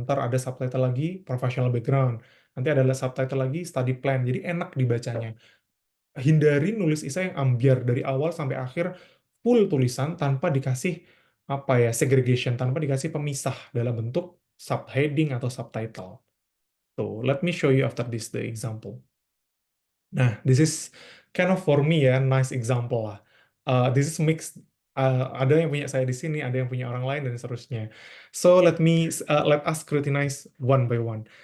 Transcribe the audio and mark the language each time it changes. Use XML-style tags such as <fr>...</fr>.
<id>Ntar ada subtitle lagi professional background. Nanti ada subtitle lagi study plan. Jadi enak dibacanya. Hindari nulis isai yang ambiar dari awal sampai akhir, full tulisan tanpa dikasih apa ya segregation, tanpa dikasih pemisah dalam bentuk subheading atau subtitle.</id> <en>Tuh, let me show you after this the example. Nah, this is kind of for me ya, nice example lah. This is mixed.</en> <id>Ada yang punya saya di sini, ada yang punya orang lain dan seterusnya.</id> <en>So let us scrutinize one by one.</en>